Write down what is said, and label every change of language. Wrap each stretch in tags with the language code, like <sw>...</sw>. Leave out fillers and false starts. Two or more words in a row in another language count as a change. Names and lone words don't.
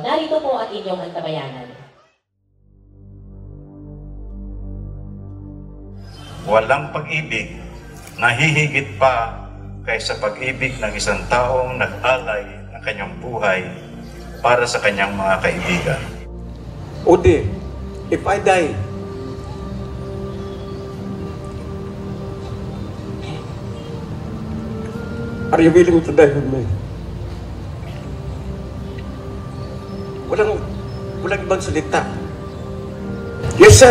<tl>Narito po at inyong antabayanan. Walang pag-ibig na hihigit pa kaysa pag-ibig ng isang taong nag-alay ng kanyang buhay para sa kanyang mga kaibigan.</tl> <en>Udi, if I die, are you willing to die with me?</en> <tl>Walang ibang salita.</tl> <en>Yes, sir.</en>